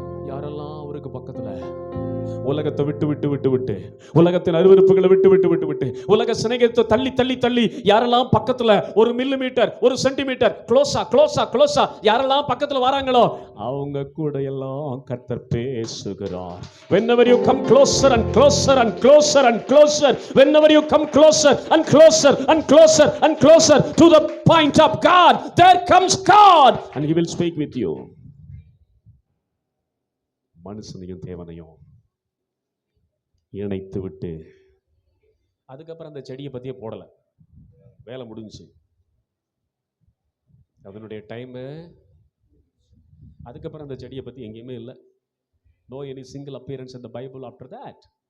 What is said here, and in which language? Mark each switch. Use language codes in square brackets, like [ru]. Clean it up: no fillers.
[ta] யாரெல்லாம் அவருக்கு பக்கத்துல உலகத்தை விட்டு விட்டு விட்டு விட்டு உலகத்தின் அருவருப்புகளை விட்டு விட்டு விட்டு விட்டு உலக சிநேகத்தை தள்ளி தள்ளி தள்ளி யாரெல்லாம் பக்கத்துல ஒரு மில்லிமீட்டர் ஒரு சென்டிமீட்டர் க்ளோஸா க்ளோஸா க்ளோஸா யாரெல்லாம் பக்கத்துல வராங்களோ அவங்க கூட எல்லாம் கர்த்தர் பேசுகிறார். [en] Whenever you come closer and closer and closer and closer, whenever you come closer and closer and closer and closer to the point of God, there comes God and he will speak with you. [ta] மனுஷனையும் தேவனையும் இணைத்து விட்டு அதுக்கப்புறம் அந்த செடியை பத்தியே போடல. வேலை முடிஞ்சு அதனுடைய டைமு. அதுக்கப்புறம் அந்த செடியை பத்தி எங்கேயுமே இல்லை. [en] No any single appearance in the Bible after that.